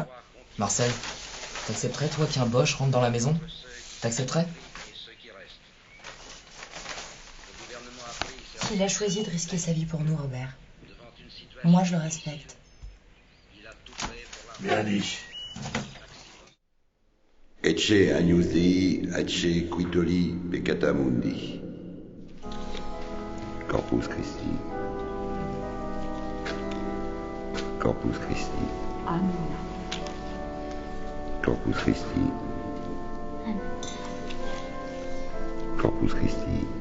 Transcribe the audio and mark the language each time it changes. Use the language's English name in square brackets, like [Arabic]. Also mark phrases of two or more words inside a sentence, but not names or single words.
[French] Marcel, t'accepterais, toi, qu'un Bosch rentre dans la maison? T'accepterais? Il a choisi de risquer sa vie pour nous, Robert. Moi, je le respecte. Bien dit. [Latin] Ecce agnus ecce quitoli peccata mundi. Corpus Christi. Corpus Christi. Amen. Corpus Christi. Corpus Christi.